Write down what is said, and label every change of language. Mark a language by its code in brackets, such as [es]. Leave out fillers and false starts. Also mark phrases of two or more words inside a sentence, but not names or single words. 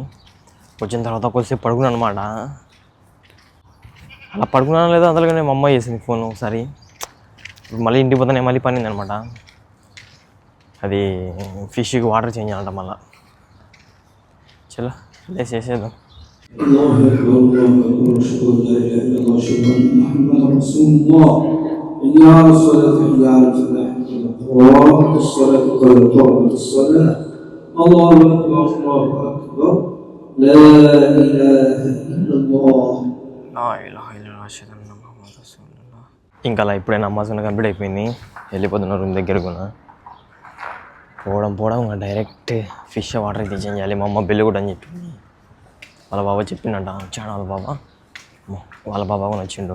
[te] వచ్చిన తర్వాత కొద్దిసేపు పడుకున్నాను అనమాట. అలా పడుకున్నాను లేదా అందులోనే మా అమ్మ చేసింది ఫోన్ ఒకసారి. మళ్ళీ ఇంటికి పోతానే మళ్ళీ పనింది అనమాట. అది ఫిష్కి వాటర్ చేంజ్ అంట మళ్ళా. చలో లేసి చేసేద్దాం. [ar] الله أكبر الله أكبر أشهد أن لا إله إلا الله أشهد أن محمدا رسول الله حي على الصلاة حي على الفلاح قد الصلاة قد قامت الصلاة الله أكبر الله أكبر لا إله إلا الله. [te] ఇంకా అలా ఇప్పుడే నమాజ్ కంప్లీట్ అయిపోయింది. వెళ్ళిపోతున్నారు రూమ్ దగ్గరకు. పోవడం ఇంకా డైరెక్ట్ ఫిష్ వాటర్ అయితే చేంజ్ చేయాలి. మా అమ్మ బిల్లు కూడా అని చెప్పింది. వాళ్ళ బాబా చెప్పిండంట, వచ్చాడు వాళ్ళ బాబా కూడా వచ్చిండు.